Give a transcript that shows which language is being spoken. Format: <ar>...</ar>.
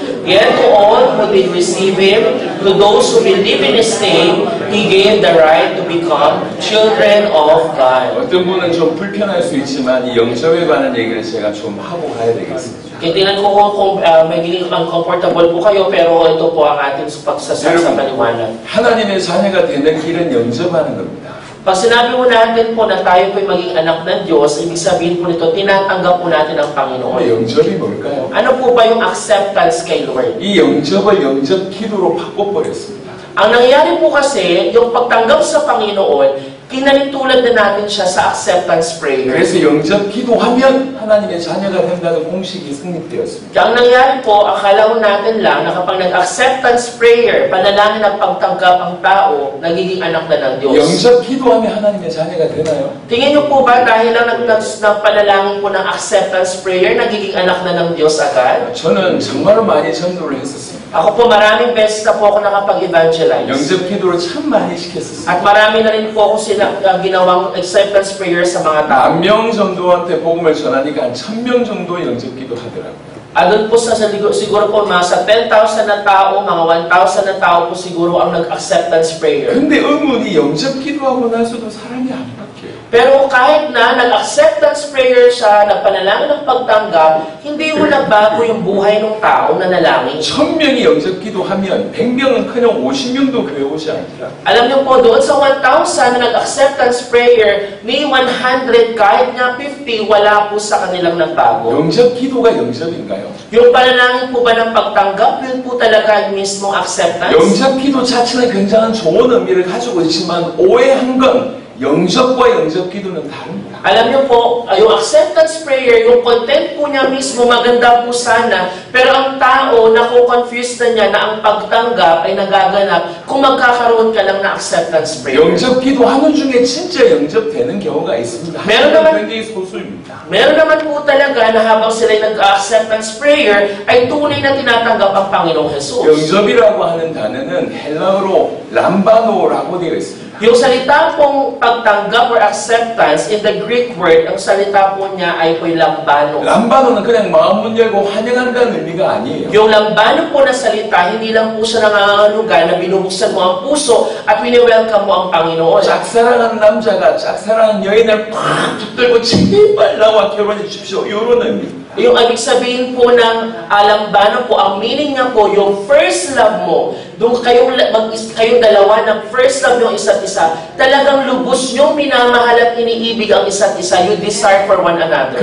<en>Yet to all who did receive Him, to those who believe in His name, He gave the right to become children of God.</en> <ko>어떤 분은 좀 불편할 수 있지만 이 영접에 관한 얘기를 제가 좀 하고 가야 되겠습니다.</ko> <tl>Tingnan ko kung magiging uncomfortable po kayo, pero ito po ang ating pagsasal sa paliwanag.</tl> <ko>하나님의 자녀가 되는 길은 영접하는 겁니다.</ko> <tl>Pag sinabi mo natin po na tayo po'y maging anak ng Diyos, ibig sabihin po nito, tinatanggap po natin ang Panginoon.</tl> <ko>영접이 뭘까요?</ko> <tl>Ano po ba yung acceptance kay Lord?</tl> <ko>이 영접을 영접 기도로 바꿔버렸습니다.</ko> <tl>Ang nangyari po kasi, yung pagtanggap sa Panginoon, kinalitulad na natin siya sa acceptance prayer.</tl> <ko>그래서 영접 기도하면 하나님의 자녀가 된다는 공식이 성립되었습니다.</ko> <tl>Kaya ang nangyari po, akala ko natin lang na kapag nag-acceptance prayer, panalangin at pagtanggap ang tao, nagiging anak na ng Diyos.</tl> <ko>영접 기도하면 하나님의 자녀가 되나요?</ko> <tl>Tingin niyo po ba dahil lang nagpanalangin po ng acceptance prayer, nagiging anak na ng Diyos agad?</tl> <ko>저는 정말로 많이 전도를 했었습니다.</ko> <tl>Ako po maraming beses na po ako nakapag-evangelize.</tl> <ko>영접 기도를 참 많이 시켰었습니다.</ko> <tl>At marami na rin po ako ginawang acceptance prayer sa mga tao.</tl> <ko>10,000명 정도한테 복음을 전하니까 한 1,000명 정도 영접 기도 하더라고요.</ko> <tl>Doon po siguro po sa 10,000 na tao, mga 1,000 na tao po siguro ang nag-acceptance prayer.</tl> <ko>근데 의문이 영접 기도하고 나서도 사람이 안 바뀌어요.</ko> <tl>Pero kahit na nag-acceptance prayer siya, nagpanalangin ng pagtanggap, hindi mo nagbago yung buhay ng tao na nalangin.</tl> <ko>1,000명이 영접 기도하면 100명은 그냥 50명도 교회 오지 않더라.</ko> <tl>Alam niyo po, doon sa 1,000 na nag-acceptance prayer, may 100, kahit nga 50, wala po sa kanilang nagbago.</tl> <ko>영접 기도가 영접인가요?</ko> <tl>Yung panalangin po ba ng pagtanggap, yun po talaga yung mismong acceptance?</tl> <ko>영접 기도 자체는 굉장한 좋은 의미를 가지고 있지만 오해한 건 영접과 영접 기도는 다릅니다.</ko> <tl>Alam niyo po, yung acceptance prayer, yung content po niya mismo, maganda po sana, pero ang tao, naku-confuse na niya na ang pagtanggap ay nagaganap kung magkakaroon ka lang na acceptance prayer.</tl> <ko>영접 기도하는 중에 진짜 영접되는 경우가 있습니다.</ko> <tl>meron naman,</tl> <ko>굉장히 소수입니다.</ko> <tl>meron naman po talaga na habang sila nag-acceptance prayer, ay tunay na tinatanggap ang Panginoong Jesus.</tl> <ko>영접이라고 하는 단어는 헬라어로 람바노라고 되어 있습니다.</ko> <tl>Yung salita pong pagtanggap or acceptance,</tl> <en>in the Greek word,</en> <tl>ang salita po niya ay po'y lambano.</tl> <ko>람바노는 그냥 마음문 열고 환영한다는 의미가 아니에요.</ko> <tl>Yung lambano po na salita, hindi lang po siya nangangalugan na binubuksan mo ang puso at wini-welcome mo ang Panginoon.</tl> <ko>짝사랑한 남자가 짝사랑한 여인을 팍 붙들고 제발 나와 결혼해 주십시오. 이런 의미.</ko> <tl>Yung ibig sabihin po ng lambano po, ang meaning niya po, yung first love mo, doon kayong dalawa ng first love yung isa't isa, talagang lubos niyong minamahal at iniibig ang isa't isa,</tl> <en>you desire for one another.</en>